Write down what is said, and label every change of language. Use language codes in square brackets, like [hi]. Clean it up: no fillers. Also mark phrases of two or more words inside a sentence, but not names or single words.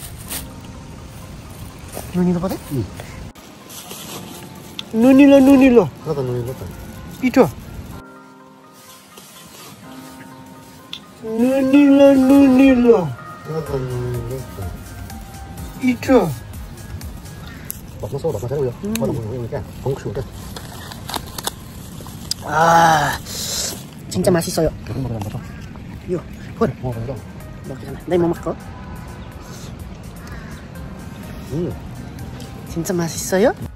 [ne] नुनिलो पो नुनिलो नुनिलो पिठो, नुनिलो नुनिलो पिठो। [ko] 진짜 맛있어요. 요, 헐. 내 뭐 먹어? 진짜 맛있어요?